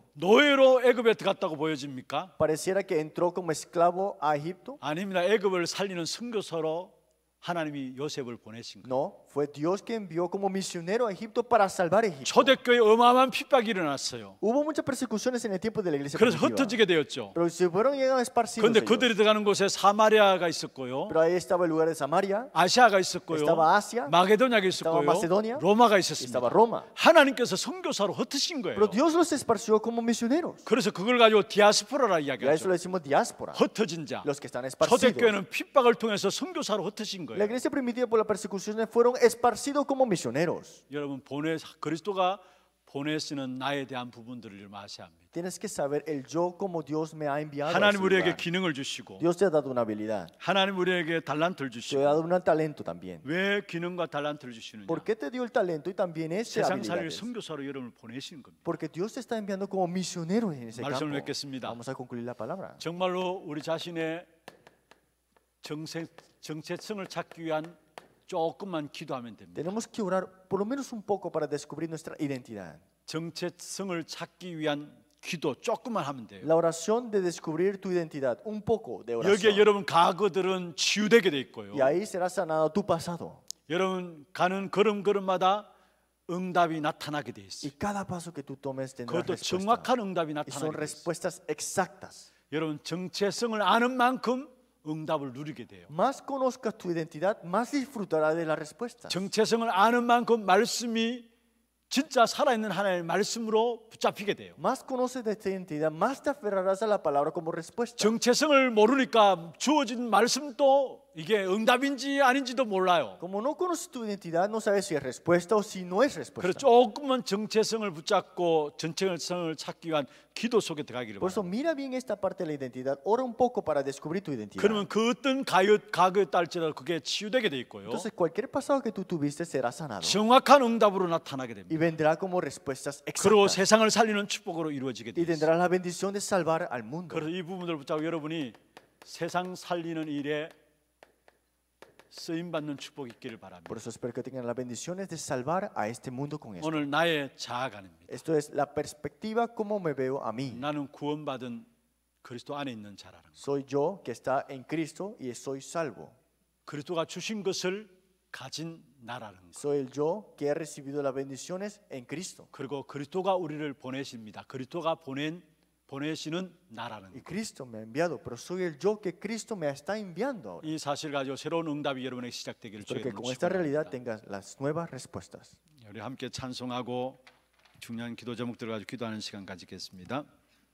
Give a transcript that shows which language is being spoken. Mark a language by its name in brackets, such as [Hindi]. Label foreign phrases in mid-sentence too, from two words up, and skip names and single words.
[Korean] 노예로 애굽에 들어갔다고 보여집니까? [Spanish] Pareciera que entró como esclavo a Egipto. [Korean] 아닙니다. 애굽을 살리는 선교사로 하나님이 요셉을 보내신 거예요. [Spanish] No, fue Dios que envió como misionero a Egipto para salvar Egipto. [Korean] 초대교회에 어마어마한 핍박이 일어났어요. [Spanish] Hubo muchas persecuciones en el tiempo de la iglesia [Korean] 그래서 [Spanish] primitiva. [Korean] 흩어지게 되었죠. [Spanish] Pero se fueron llegando esparcidos. [Korean] 그런데 [Spanish] ellos. [Korean] 그들이 들어가는 곳에 사마리아가 있었고요. [Spanish] Pero ahí estaba el lugar de Samaria, [Korean] 아시아가 있었고요. [Spanish] estaba Asia, [Korean] 마게도냐가 [Spanish] estaba [Korean] 있었고요. [Spanish] Macedonia, [Korean] 로마가 [Spanish] estaba [Korean] 있었습니다. [Spanish] Roma. [Korean] 하나님께서 선교사로 흩으신 거예요. [Spanish] Pero Dios los esparció como misioneros. [Korean] 그래서 그걸 가지고 디아스포라라 [Spanish] Y a eso [Korean] 이야기하죠. [Spanish] le decimos diáspora. [Korean] 흩어진 자. [Spanish] Los que están esparcidos. [Korean] 초대교회는 핍박을 통해서 선교사로 흩으신 [Spanish] La [Korean] 거예요. [Spanish] iglesia primitiva por la persecución fueron esparcidos como misioneros. [Korean] 여러분 그리스도가 보내시는 나에 대한 부분들을 좀 아셔야 합니다. [Spanish] Tienes que saber el yo como Dios me ha enviado. a [Korean] 하나님 [Spanish] ese [Korean] 우리에게 [Spanish] lugar. [Korean] 기능을 주시고 [Spanish] Dios te ha dado una habilidad. [Korean] 하나님 우리에게 달란트를 [Spanish] Te ha [Korean] 주시고 [Spanish] dado un talento también. [Korean] 왜 기능과 달란트를 주시느냐? [Spanish] ¿Por qué te dio el talento y también esa [Korean] 세상 살릴 [Spanish] habilidad? [Korean] 선교사로 여러분을 보내시는 겁니다. [Spanish] Porque Dios te está enviando como misionero en ese [Korean] 말씀을 [Spanish] campo. [Korean] 맺겠습니다. [Spanish] Vamos a concluir la palabra. [Korean] 정말로 우리 자신의 정체성을 찾기 위한 조금만 기도하면 됩니다. [Spanish] Tenemos que orar por lo menos un poco para descubrir nuestra identidad. [Korean] 정체성을 찾기 위한 기도 조금만 하면 돼요. [Spanish] La oración de descubrir tu identidad, un poco de [Korean] 여기에 [Spanish] oración. [Korean] 여러분 과거들은 치유되게 돼 있고요. [Spanish] Y ahí será sanado tu pasado. [Korean] 여러분 가는 걸음걸음마다 응답이 나타나게 돼 [Spanish] Y [Korean] 있어요. [Spanish] cada paso que tú tomes tendrá [Korean] 그것도 [Spanish] respuesta. [Korean] 정확한 응답이 [Spanish] Y son [Korean] 나타나게 돼 있어요. [Spanish] respuestas exactas. [Korean] 여러분 정체성을 아는 만큼 응답을 누리게 돼요. [Spanish] Más conozcas tu identidad, más disfrutarás de las respuestas. [Korean] 정체성을 아는 만큼 말씀이 진짜 살아있는 하나님의 말씀으로 붙잡히게 돼요. [Spanish] Más conoces de esta identidad, más te aferrarás a la palabra como respuesta. [Korean] 정체성을 모르니까 주어진 말씀도 이게 응답인지 아닌지도 몰라요. [Spanish] Como no conoces tu identidad, no sabes si es respuesta o si no es [Korean] 그래서 [Spanish] respuesta. [Korean] 조금만 정체성을 붙잡고 정체성을 찾기 위한 기도 속에 들어가기를 [Spanish] Por eso [Korean] 바랍니다. [Spanish] mira bien esta parte de la identidad. Ora un poco para descubrir tu identidad. [Korean] 그러면 그 어떤 과거에 딸지라도 그게 치유되게 돼 있고요. [Spanish] Entonces cualquier pasado que tú tuviste será sanado [Korean] 정확한 응답으로 나타나게 [Spanish] y [Korean] 됩니다. [Spanish] vendrá como respuestas [Korean] 그리고 [Spanish] exactas [Korean] 세상을 살리는 축복으로 이루어지게 [Spanish] y [Korean] 됩니다. [Spanish] tendrá la bendición de salvar al mundo. [Korean] 그래서 이 부분들 붙잡고 여러분이 세상 살리는 일에 쓰임 받는 축복이 있기를 바랍니다. [Spanish] Por eso espero que tengan las bendiciones de salvar a este mundo con esto. [Korean] 오늘 나의 자아관입니다. [Spanish] Esto es la perspectiva como me veo a mí. [Korean] 나는 구원받은 그리스도 안에 있는 자라는 것. [Spanish] Soy yo que está en Cristo y soy salvo. [Korean] 그리스도가 주신 것을 가진 나라는 것. [Spanish] Soy el yo que he recibido las bendiciones en Cristo. [Korean] 그리고 그리스도가 우리를 보내십니다. 그리스도가 보내시는 나라는 [Spanish] Y [Korean] 것. [Spanish] Cristo me ha enviado, pero soy el yo que Cristo me está enviando ahora. [Korean] 이 사실 가지고 새로운 응답이 여러분에게 시작되기를 [Spanish] Espero [Korean] 주의 [Spanish] que [Korean] 이름으로 [Spanish] con esta realidad [Korean] 축원합니다. [Spanish] tengas las nuevas respuestas. [Korean] 우리 함께 찬송하고 중요한 기도 제목들을 가지고 기도하는 시간 가지겠습니다.